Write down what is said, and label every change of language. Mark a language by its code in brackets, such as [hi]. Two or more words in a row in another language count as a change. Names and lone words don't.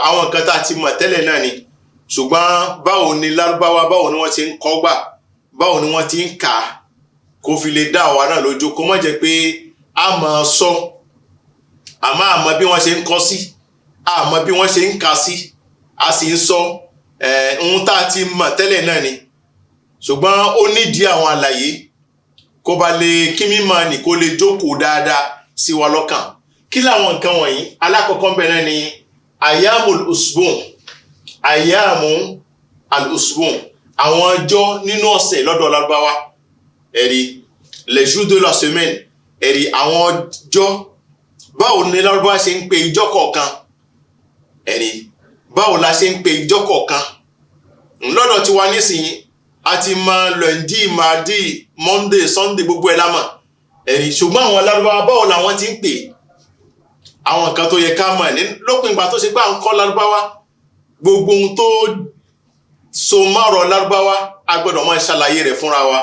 [yo] Àwọn nǹkan tá a ti mọ̀ tẹ́lẹ̀ náà ni, ṣùgbọ́n báwo ni Lárúbáwá, báwo ni wọ́n ti ń kọ́ gbà, báwo ni wọ́n ti ń kà á, kó fi lè dá àwa náà lójú, kó má jẹ́ pé a máa sọ àmọ́ àmọ́ bí wọ́n ṣe ń kọ́ sí, àmọ́ bí wọ́n ṣe ń kà sí, a sì ń sọ ohun tá a ti mọ̀ tẹ́lẹ̀ náà ni, ṣùgbọ́n ó nídìí àwọn àlàyé kó ba lè kí mímọ̀ ní kó lè jókòó dáadáa sí wa lọ́kàn. Kí làwọn nǹkan wọ̀nyí? Alákọ̀ọ́kọ́ bẹ̀rẹ̀ ni [ar] أيام الأسبوع، أيام الأسبوع, [yo] àwọn ọjọ́ nínú ọ̀sẹ̀ lọ́dọ̀ Lárúbáwá. [fr] Ẹ̀rí les jours de la semaine, [yo] ẹ̀rí àwọn ọjọ́. Báwo ni Lárúbáwá ṣe ń pe ìjọ́ kọ̀ọ̀kan? Ẹ̀rí báwo la ṣe ń pe ìjọ́ kọ̀ọ̀kan? Lọ́dọ̀ tí wà nísìnyí a ti mọ [fr] lundi, mardi, [en] monday, sunday, [yo] gbogbo ẹ̀ la mọ̀. Ẹ̀rí ṣùgbọ́n àwọn Lárúbáwá báwo làwọn ti ń pè? Àwọn nǹkan tó yẹ ká mọ̀ ní lópin ìgbà tó ṣe pé à ń kọ́ Lárúbáwá, gbogbo ohun tó so mọ́rọ̀ Lárúbáwá a gbọ́dọ̀ máa ṣàlàyé rẹ̀ fúnra wa.